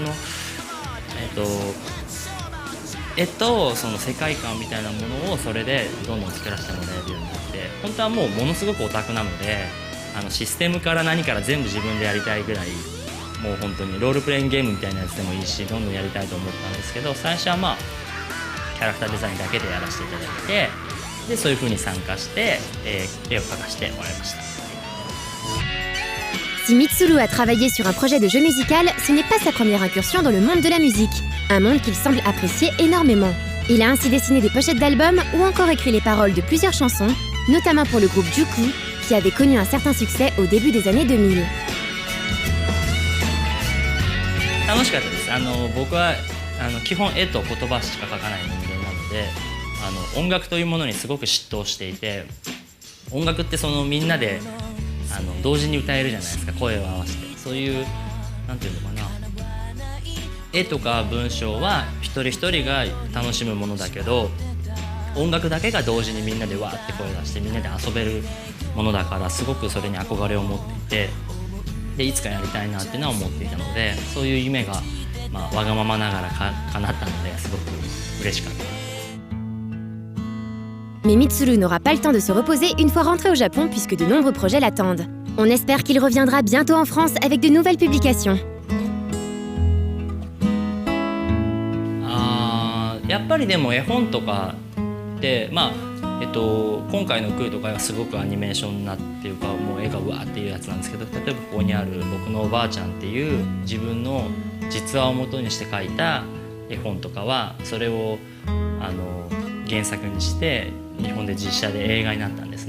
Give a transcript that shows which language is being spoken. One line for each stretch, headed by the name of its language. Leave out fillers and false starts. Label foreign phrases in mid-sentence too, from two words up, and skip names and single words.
Japanese: 絵と世界観みたいなものをそれでどんどん作らせてもらえるようになって、本当はものすごくオタクなのでシステムから何から全部自分でやりたいぐらい、もう本当にロールプレイングゲームみたいなやつでもいいしどんどんやりたいと思ったんですけど、最初はキャラクターデザインだけでやらせていただいて、でそういう風に参加して、絵を描かせてもらいました。
French: Si Mitsuru a travaillé sur un projet de jeu musical, ce n'est pas sa première incursion dans le monde de la musique, un monde qu'il semble apprécier énormément. Il a ainsi dessiné des pochettes d'albums ou encore écrit les paroles de plusieurs chansons, notamment pour le groupe Juku, qui avait connu un certain succès au début des années 2000.
Japanese: 楽しかったです。僕は基本絵と言葉しか描かない人間なので、音楽というものにすごく嫉妬していて、音楽ってみんなで同時に歌えるじゃないですか、声を合わせて。そういうなんていうのかな、絵とか文章は一人一人が楽しむものだけど、音楽だけが同時にみんなでわーって声を出してみんなで遊べるものだから、すごくそれに憧れを持っていて、でいつかやりたいなっていうのは思っていたので、そういう夢が、わがままながら叶ったので、すごく嬉しかったです。
French: Mais Mitsuru n'aura pas le temps de se reposer une fois rentré au Japon puisque de nombreux projets l'attendent. On espère qu'il reviendra bientôt en France avec de nouvelles publications.
Japanese: やっぱりでも絵本とかって今回のクーとかはすごくアニメーションなっていうか、もう絵がうわーっていうやつなんですけど、例えばここにある僕のおばあちゃんっていう自分の実話を元にして描いた絵本とかは、それを原作にして日本で実写で映画になったんですね。